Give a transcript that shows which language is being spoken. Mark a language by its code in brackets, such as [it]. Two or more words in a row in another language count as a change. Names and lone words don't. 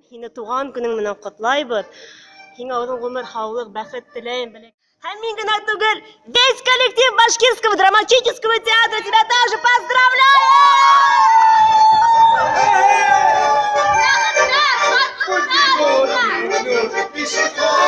[ba] Һине туган көнең менән котлайбыз. Һиңа озын гомер, һаулык, бәхет теләйм, белек. Һәм мин генә түгел, [ru] весь коллектив Башкирского драматического театра тебя тоже поздравляю!